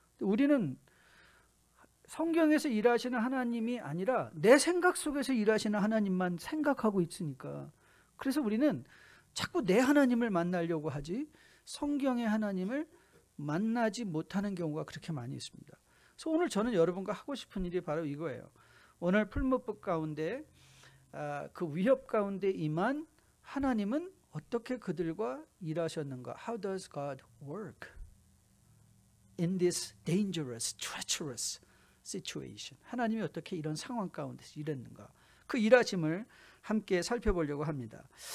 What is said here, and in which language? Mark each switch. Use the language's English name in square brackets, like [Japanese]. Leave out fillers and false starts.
[Korean] 우리는 성경에서 일하시는 하나님이 아니라 내 생각 속에서 일하시는 하나님만 생각하고 있으니까, 그래서 우리는 자꾸 내 하나님을 만나려고 하지 성경의 하나님을 만나지 못하는 경우가 그렇게 많이 있습니다. 그래서 오늘 저는 여러분과 하고 싶은 일이 바로 이거예요. 오늘 풀무법 가운데 그 위협 가운데 임한 하나님은 어떻게 그들과 일하셨는가? [English] How does God work in this dangerous, treacherous situation? [Korean] 하나님이 어떻게 이런 상황 가운데서 일했는가? 그 일하심을 함께 살펴보려고 합니다.